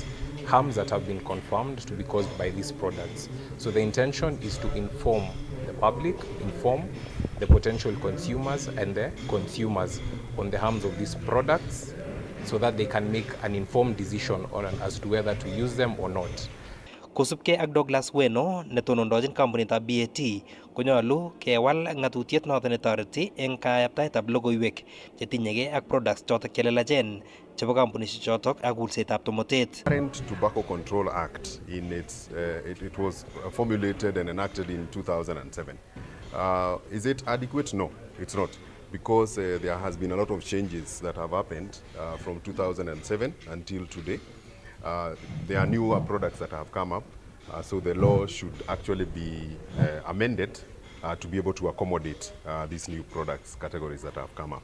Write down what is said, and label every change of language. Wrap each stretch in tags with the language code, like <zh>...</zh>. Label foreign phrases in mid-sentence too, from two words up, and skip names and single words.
<en>Harms that have been confirmed to be caused by these products. So the intention is to inform the public, inform the potential consumers and the consumers on the harms of these products so that they can make an informed decision on as to whether to use them or not.</en> <kln>Kosubkei ak Douglas Weno netonondochin kampunitab BAT konyolu kewal ng'atutiet noton netoreti eng kayaptaetab logoiwek chetinyegei ak products chotok chelelachen chebo kampunishek chotok ak kulsetab tomotet.</kln> <en>Current Tobacco Control Act in its it was formulated and enacted in 2007. Is it adequate? No, it's not, because there has been a lot of changes that have happened from 2007 until today. There are newer products that have come up, so the law should actually be amended to be able to accommodate these new products categories that have come up.</en>